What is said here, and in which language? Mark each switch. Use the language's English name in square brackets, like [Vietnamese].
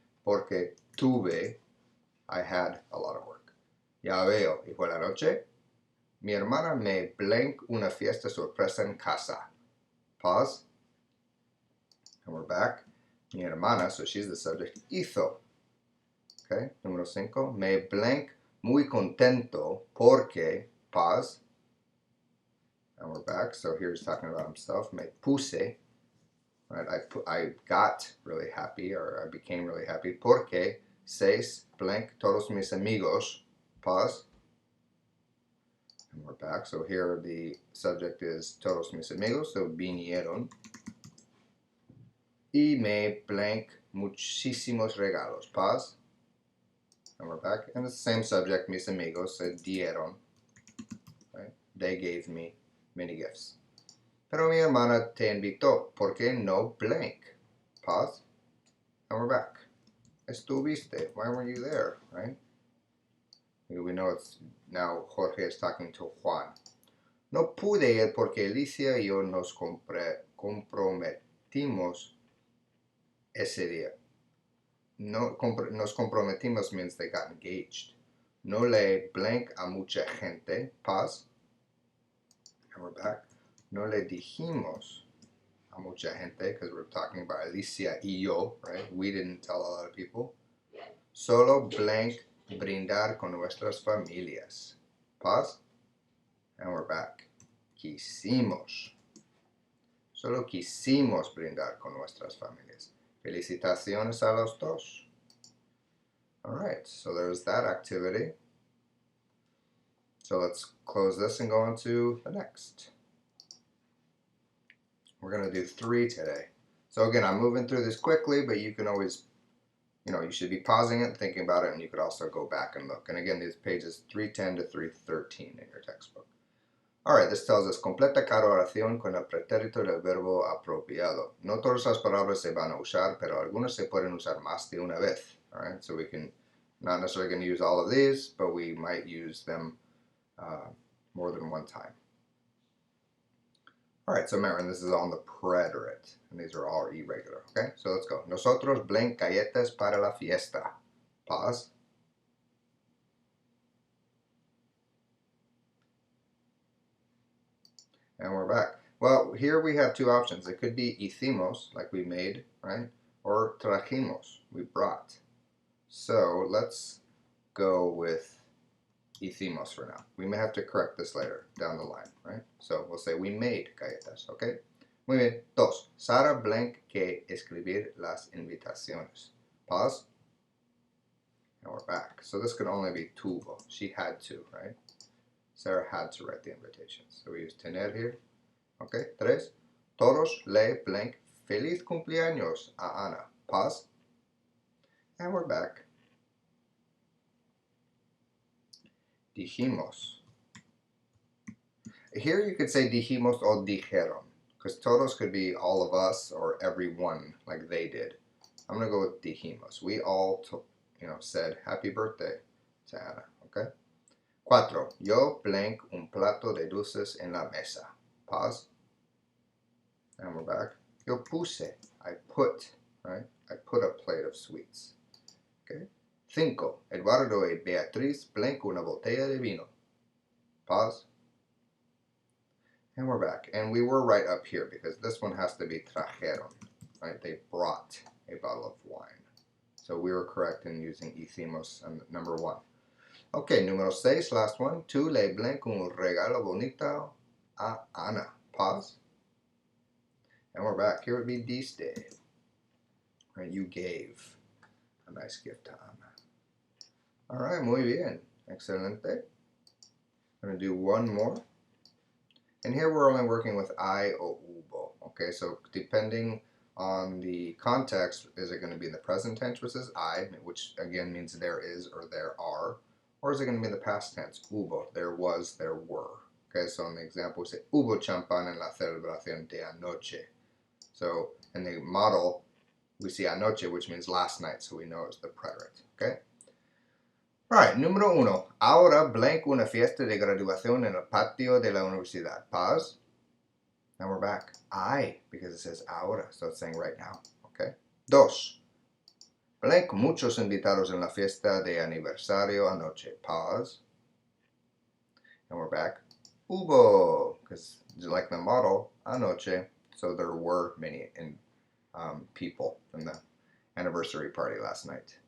[Spanish] Porque tuve. [English] I had a lot of work. [Spanish] Ya veo. Y por la noche, mi hermana me blank una fiesta sorpresa en casa. [English] Pause. And we're back. [Spanish] Mi hermana, [English] so she's the subject, [Spanish] hizo. Okay, número 5. Me blank muy contento porque, pause. [English] And we're back. So here he's talking about himself. [Spanish] Me puse. [English] Right, I got really happy, or I became really happy. [Spanish] Porque, seis, blank, todos mis amigos. [English] Pause. And we're back. So here the subject is [Spanish] todos mis amigos. [English] So [Spanish] vinieron. Y me blank muchísimos regalos. [English] Pause. And we're back. And it's the same subject, [Spanish] mis amigos, se dieron. [English] Right? They gave me many gifts. [Spanish] Pero mi hermana te invitó. ¿Por qué no [English] blank? Pause. And we're back. [Spanish] Estuviste. [English] Why weren't you there? Right? We know it's now Jorge is talking to Juan. [Spanish] No pude ir porque Alicia y yo nos comprometimos ese día. No, nos comprometimos [English] means they got engaged. [Spanish] No le blank a mucha gente. [English] Pause. And we're back. [Spanish] No le dijimos a mucha gente, [English] because we're talking about [Spanish] Alicia y yo, [English] right? We didn't tell a lot of people. [Spanish] Solo blank brindar con nuestras familias. [English] Pause. And we're back. [Spanish] Quisimos. Solo quisimos brindar con nuestras familias. Felicitaciones a los dos. [English] All right, so there's that activity. So let's close this and go on to the next. We're going to do 3 today. So again, I'm moving through this quickly, but you can always, you should be pausing it and thinking about it, and you could also go back and look. And again, these pages 310 to 313 in your textbook. All right, this tells us [Spanish] completa cada oración con el pretérito del verbo apropiado. No todas las palabras se van a usar, pero algunas se pueden usar más de una vez. [English] All right, so we can not necessarily going to use all of these, but we might use them more than one time. All right, so remember, this is on the preterite, and these are all irregular. Okay, so let's go. [Spanish] Nosotros blank galletas para la fiesta. [English] Pause. And we're back. Well, here we have 2 options. It could be [Spanish] hicimos, [English] like we made, right? Or [Spanish] trajimos, [English] we brought. So let's go with [Spanish] hicimos [English] for now. We may have to correct this later down the line, right? So we'll say we made [Spanish] galletas, [English] okay? [Spanish] Muy bien. 2. Sara blank que escribir las invitaciones. [English] Pause. And we're back. So this could only be [Spanish] tuvo. [English] She had to, right? Sarah had to write the invitations. So we use tener here. [Spanish] Okay, 3. Todos le blank feliz cumpleaños a Ana. [English] Pause. And we're back. [Spanish] Dijimos. [English] Here you could say [Spanish] dijimos o dijeron, [English] because todos could be all of us or everyone, like they did. I'm going to go with [Spanish] dijimos. [English] We all said happy birthday to Ana. Okay. 4. [Spanish] Yo blank un plato de dulces en la mesa. [English] Pause. And we're back. [Spanish] Yo puse. [English] I put, right? I put a plate of sweets. Okay. 5. [Spanish] Eduardo y Beatriz blank una botella de vino. [English] Pause. And we're back. And we were right up here because this one has to be [Spanish] trajeron, [English] right? They brought a bottle of wine. So we were correct in using [Spanish] hicimos [English] and number 1. [Spanish] Okay, número 6, [English] last one. [Spanish] Tú le blank un regalo bonito a Ana. [English] Pause. And we're back. Here would be [Spanish] diste. [English] Right, you gave a nice gift to Ana. All right, [Spanish] muy bien. Excelente. [English] I'm going to do one more. And here we're only working with I o [Spanish] hubo. [English] Okay, so depending on the context, is it going to be in the present tense, which is I, which again means there is or there are, or is it going to be in the past tense, hubo, there was, there were. Okay, so in the example we say, [Spanish] hubo champán en la celebración de anoche. [English] So in the model, we see [Spanish] anoche, [English] which means last night, so we know it's the preterite. Okay? All right, [Spanish] número 1. Ahora blank una fiesta de graduación en el patio de la universidad. [English] Pause. And we're back. I, because it says [Spanish] ahora, [English] so it's saying right now. [Spanish] Okay. Dos. Blank, muchos invitados en la fiesta de aniversario anoche. [English] Pause. And we're back. [Spanish] Hubo, [English] because like the model, [Spanish] anoche, [English] so there were many people in the anniversary party last night.